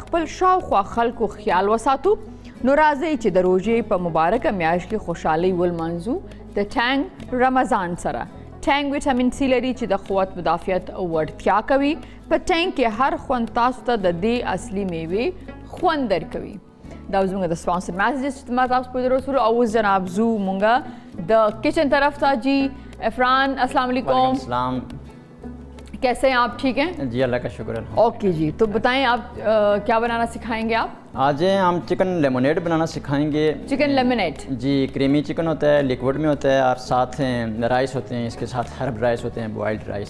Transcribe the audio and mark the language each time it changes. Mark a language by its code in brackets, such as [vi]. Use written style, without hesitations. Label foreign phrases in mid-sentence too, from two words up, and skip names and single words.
[ps] خپل شاوخوا خلکو خیال وساتو نو راځئ چې د روژې په مبارکه میاشت کې خوشحالي ولمانځو د ټینګ رمضان سره ټینګ [en] vitamin C [ps] لري چې د قوت مدافعت وړتیا کوي په ټینګ کې هر خوند تاسو ته د دې اصلي میوې خوند درکوي دا زموږ د [en] sponsor messages [ps] چې ما تاسو په درو سره او جناب زو مونږه د کچن طرف ته جی عفران [ar] السلام علیکم [ps] السلام [ur] کیسے ہیں آپ ٹھیک ہیں جی اللہ کا شکر ہے اوکے جی تو بتائیں آپ کیا بنانا سکھائیں گے آپ آج ہم [en] chicken lemonade [ur] بنانا سکھائیں گے [en] chicken lemonade [ur] جی [en] creamy chicken [ur] ہوتا ہے لیکوئڈ میں ہوتا ہے اور ساتھ رائس ہوتے ہیں اس کے ساتھ [en] herb rice [ur] ہوتے ہیں [en] boiled rice